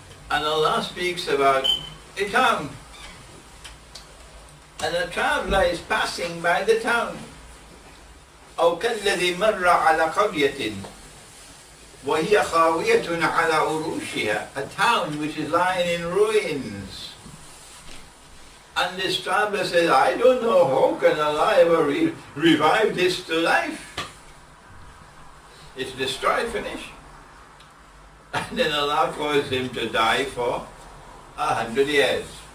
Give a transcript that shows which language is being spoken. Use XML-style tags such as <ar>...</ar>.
<en>And Allah speaks about a town. And a traveler is passing by the town.</en> <ar>أو كالذي مر على قرية وهي خاوية على عروشها,</ar> <en>a town which is lying in ruins. And this traveler says, I don't know how can Allah ever revive this to life. It's destroyed, finished. And then Allah caused him to die for 100 years.</en>